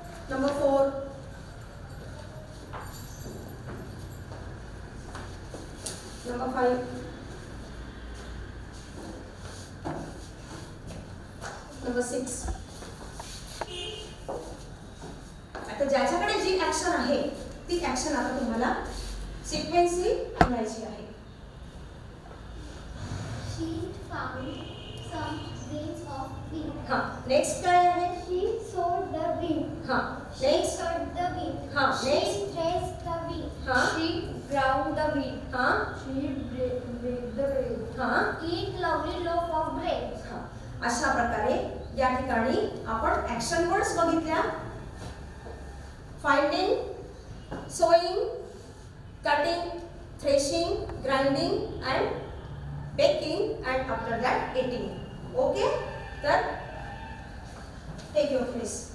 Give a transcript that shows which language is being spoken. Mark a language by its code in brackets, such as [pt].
[mr] Number 4 number 5 number 6. आता ज्याच्याकडे जी action आहे ती ऍक्शन आता तुम्हाला सिक्वेन्सली म्हणायची आहे. [en] She found some grains of wheat. [mr] हा नेक्स्ट काय आहे? [en] She sowed the wheat. हा She next cut the wheat. हा She next threshed the wheat. हा She ground the wheat. हा She baked the bread. हा Eat lovely loaf of bread. हा. [mr] अशा प्रकारे या ठिकाणी आपण ऍक्शन वर्ड्स बघितल्या. [en] Finding, sowing, cutting, threshing, grinding and baking and after that eating. Okay, तर take your place.